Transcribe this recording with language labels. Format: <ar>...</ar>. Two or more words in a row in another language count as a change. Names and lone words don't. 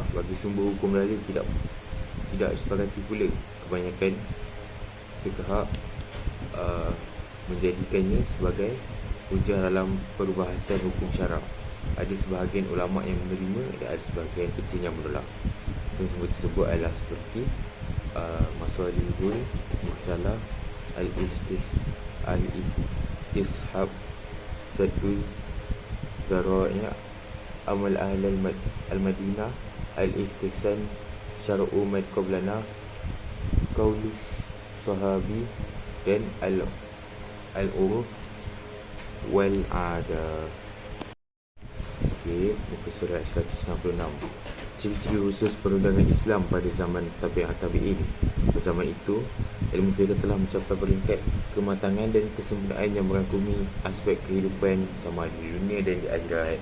<ms>Bagi sumber hukum dalil tidak disepakati pula. Kebanyakan fiqh menjadikannya sebagai hujah dalam perbahasan hukum syarak. Ada sebahagian ulama yang menerima dan ada sebahagian kecil yang menolak. Sumber tersebut adalah seperti Masalihul Mursalah, Al-Istishab, Saduz Zara'i', Amal Ahlal Al-Madinah, Al-Ihtisan, Syar'u Mad Qablana, Qaulus Sahabi dan Al-Uruf Wal-Ada. Muka surat 166. Ciri-ciri khusus perundangan Islam pada zaman tabi'in. Pada zaman itu, ilmu fiqh telah mencapai peringkat kematangan dan kesempurnaan yang merangkumi aspek kehidupan sama di dunia dan di akhirat.</ms>